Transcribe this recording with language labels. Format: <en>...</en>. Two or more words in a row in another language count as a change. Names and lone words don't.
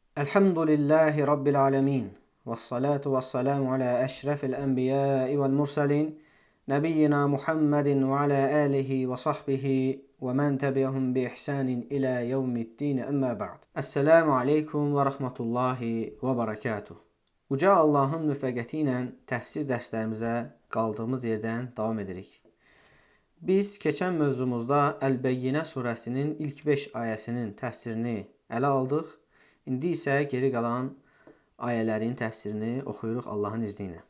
<ar>الحمد لله رب العالمين. والصلاة والسلام على أشرف الأنبياء والمرسلين. نبينا محمد وعلى آله وصحبه ومن تبعهم بإحسان إلى يوم الدين أما بعد. السلام عليكم ورحمة الله وبركاته.</ar> <az>Uca Allah'ın müvəffəqiyyəti ilə təfsir dərslərimizə qaldığımız yerdən davam edirik. Biz keçən mövzumuzda Əl-Bəyyinə surəsinin ilk 5 ayəsinin təfsirini ələ aldıq. İndi isə geri qalan ayələrin təfsirini oxuyuruq Allahın izni ilə.</az>